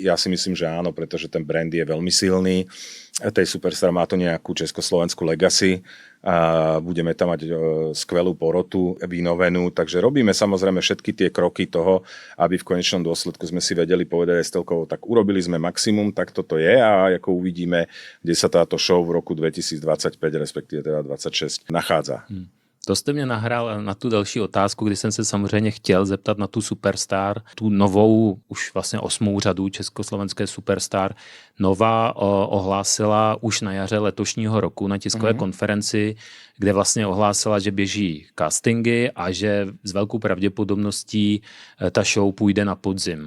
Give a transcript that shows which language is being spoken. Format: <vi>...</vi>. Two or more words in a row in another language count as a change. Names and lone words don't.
<sk>Ja si myslím, že áno, pretože ten brand je veľmi silný. Tej Superstar má to nejakú československú legacy a budeme tam mať skvelú porotu vynovenú, takže robíme samozrejme všetky tie kroky toho, aby v konečnom dôsledku sme si vedeli povedať aj s telkou, tak urobili sme maximum, tak toto je a ako uvidíme, kde sa táto show v roku 2025, respektíve teda 26 nachádza.</sk> <cs>To jste mě nahrál na tu další otázku, kdy jsem se samozřejmě chtěl zeptat na tu Superstar, tu novou, už vlastně 8. řadu československé Superstar. Nova ohlásila už na jaře letošního roku na tiskové konferenci, kde vlastně ohlásila, že běží castingy a že s velkou pravděpodobností ta show půjde na podzim.</cs>